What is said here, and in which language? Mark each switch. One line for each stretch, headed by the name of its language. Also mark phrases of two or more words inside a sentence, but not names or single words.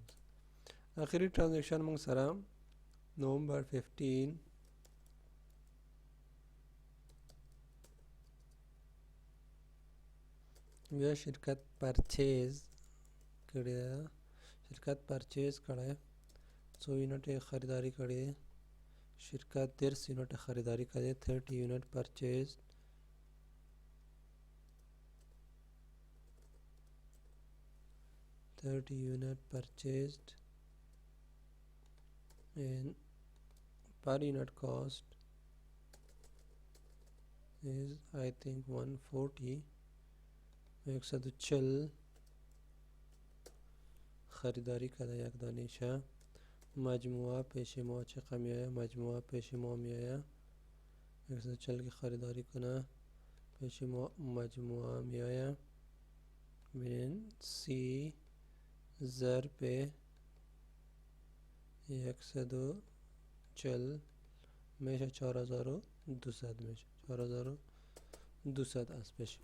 Pashto: آخری ترانزکشن موږ سره نومبر 15 بیا شرکت پرچیز کړی ده شرکت پرچیز کړی 100 یونیټ خریداری کړی شرکت 30 یونیټ خریداری کړی 30 یونیټ پرچیز
English: and per unit cost is I think 140 140
Persian: خریداری کرده یک دانشه. مجموعه پیش ما چقدر میآید مجموعه پیش ما میآید 140 کی خریداری کنه پیش ما مجموعه میآید ببینین سی ضرب 140 میشه 4200 میشه 4200 است پیش.